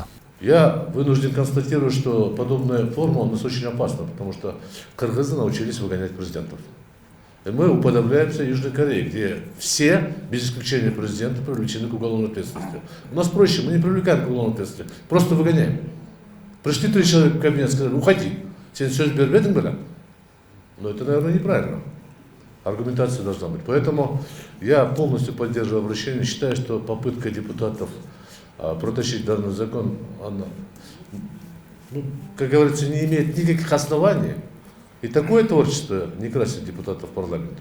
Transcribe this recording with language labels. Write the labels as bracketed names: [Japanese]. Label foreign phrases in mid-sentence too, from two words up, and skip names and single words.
[Russian] Я вынужден констатировать, что подобная форма у нас очень опасна, потому что кыргызы научились выгонять президентов. И мы уподобляемся Южной Корее, где все, без исключения президента, привлечены к уголовной ответственности. У нас проще, мы не привлекаем к уголовной ответственности, просто выгоняем. Пришли 3 человека в кабинет, сказали, уходи. [Kyrgyz] Сен söz бербедиң беле? [Russian] Но это, наверное, неправильно. Аргументация должна быть. Поэтому я полностью поддерживаю обращение, считаю, что попытка депутатов протащить данный закон, она, как говорится, не имеет никаких оснований. И такое творчество не красит депутатов парламента.